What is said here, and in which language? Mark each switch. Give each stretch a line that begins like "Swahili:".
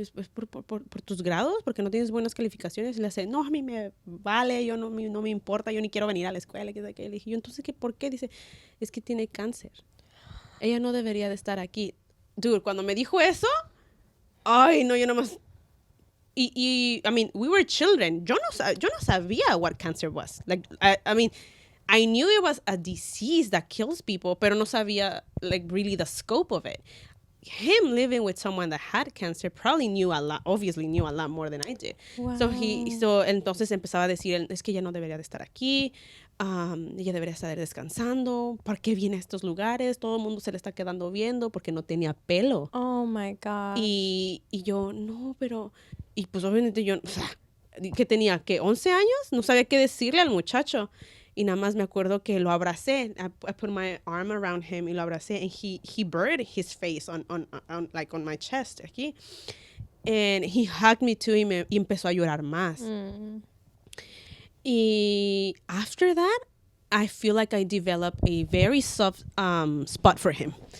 Spanish: ¿Es por tus grados? ¿Porque no tienes buenas calificaciones? Y le hace, no, a mí me vale, yo no me importa, yo ni quiero venir a la escuela. Le dije yo, entonces, ¿por qué? Dice, es que tiene cáncer. Ella no debería de estar aquí. Dude, cuando me dijo eso, ay, no, yo nomás...
English: I mean, we were children.
Spanish: Yo no sabía
English: what cancer was. Like, I mean, I knew it was a disease that kills people,
Spanish: pero no sabía,
English: like, really the scope of it. Him living with someone that had cancer probably obviously knew a lot more than I did. Wow.
Spanish: So entonces empezaba a decir, es que ella no debería de estar aquí, ella debería estar descansando, ¿por qué viene a estos lugares? Todo el mundo se le está quedando viendo porque no tenía pelo.
English: Oh my God.
Spanish: Y yo, no, pero, y pues obviamente yo, o sea, que tenía, ¿qué? 11 años, no sabía qué decirle al muchacho. Y nada más me acuerdo que lo abracé.
English: I put my arm around him
Spanish: y lo abracé.
English: And he buried his face on like on my chest aquí. And he hugged me too
Spanish: y empezó a llorar más.
English: Y after that, I feel like I developed a very soft spot for him.